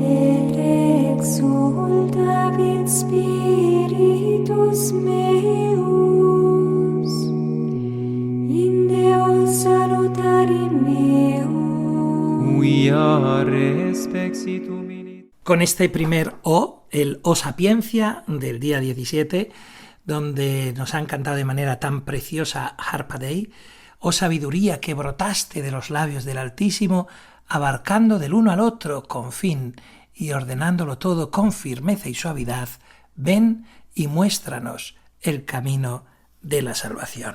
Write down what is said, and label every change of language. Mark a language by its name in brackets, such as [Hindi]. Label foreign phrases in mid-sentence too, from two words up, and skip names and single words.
[Latin] et exultavit spiritus meus, in Deo salutari meum, quia respixitum in... [Spanish] Con este primer O, el O Sapiencia del día 17, donde nos han cantado de manera tan preciosa Harpa Dei, oh sabiduría que brotaste de los labios del Altísimo, abarcando del uno al otro con fin y ordenándolo todo con firmeza y suavidad, ven y muéstranos el camino de la salvación.